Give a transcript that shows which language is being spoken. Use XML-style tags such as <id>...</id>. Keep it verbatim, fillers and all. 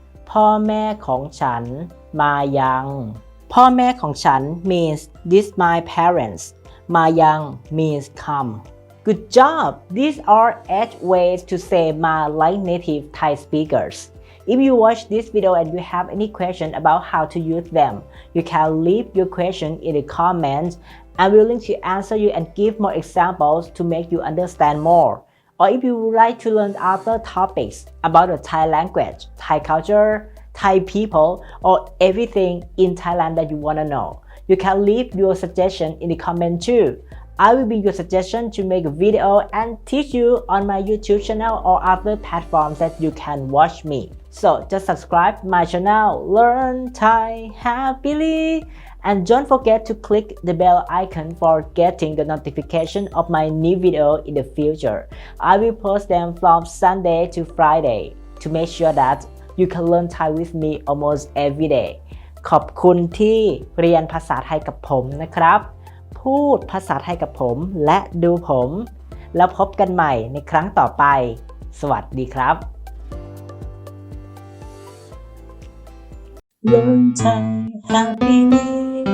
<th>พ่อแม่ของฉันมายังพ่อแม่ของฉัน</th> <en>means this my parents มายัง means come good job these are eight ways to say มา like native Thai speakers if you watch this video and you have any question about how to use them you can leave your question in the comments I'm willing to answer you and give more examples to make you understand more. Or if you would like to learn other topics about the Thai language, Thai culture, Thai people, or everything in Thailand that you want to know, you can leave your suggestion in the comment too. I will be your suggestion to make a video and teach you on my YouTube channel or other platforms that you can watch me. So just subscribe my channel, Learn Thai Happily. And don't forget to click the bell icon for getting the notification of my new video in the future. I will post them from Sunday to Friday to make sure that you can learn Thai with me almost every day</en> <th>ขอบคุณที่เรียนภาษาไทยกับผมนะครับพูดภาษาไทยกับผมและดูผมแล้วพบกันใหม่ในครั้งต่อไปสวัสดีครับ Learn Thai happily</th>